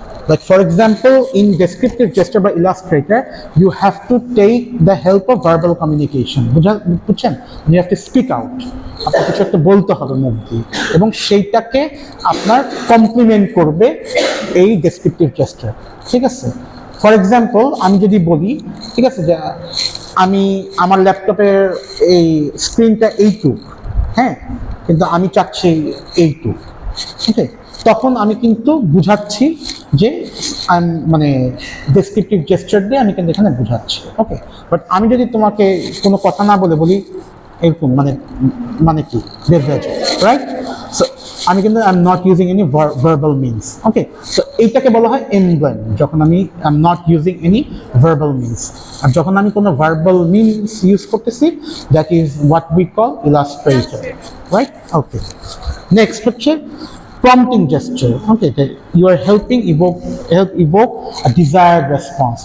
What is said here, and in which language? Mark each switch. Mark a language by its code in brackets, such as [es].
[en] Like for example, in descriptive gesture by Illustrator, you have to take the help of verbal communication. [bn] বুঝছেন? [en] You have to speak out. [bn] আপনার কিছু একটা বলতে হবে মুখ দিয়ে, এবং সেইটাকে আপনার কমপ্লিমেন্ট করবে এই ডেসক্রিপটিভ জেস্টার, ঠিক আছে? ফর এক্সাম্পল, আমি যদি বলি, ঠিক আছে, যে আমি আমার ল্যাপটপের এই স্ক্রিনটা এইটুক, হ্যাঁ, কিন্তু আমি চাচ্ছি এইটুক, ঠিক আছে, তখন আমি কিন্তু বুঝাচ্ছি যে মানে ডেসক্রিপটিভ জেস্টার দিয়ে আমি কিন্তু এখানে বুঝাচ্ছি, ওকে। বাট আমি যদি তোমাকে কোনো কথা না বলে বলি এরকম, মানে মানে কি বের হয়ে যায়, রাইট? [en] so [bn] আমি কিন্তু [en] I am not using any verbal means, okay. So [bn] এইটাকে বলা হয় [en] emblem, [bn] যখন আমি [en] I am not using any verbal means. [bn] আর যখন আমি কোনো [en] verbal means use [bn] করতেছি, [en] That is what we call illustrator, right? Okay, next হচ্ছে prompting gesture. Okay, that you are help evoke a desired response.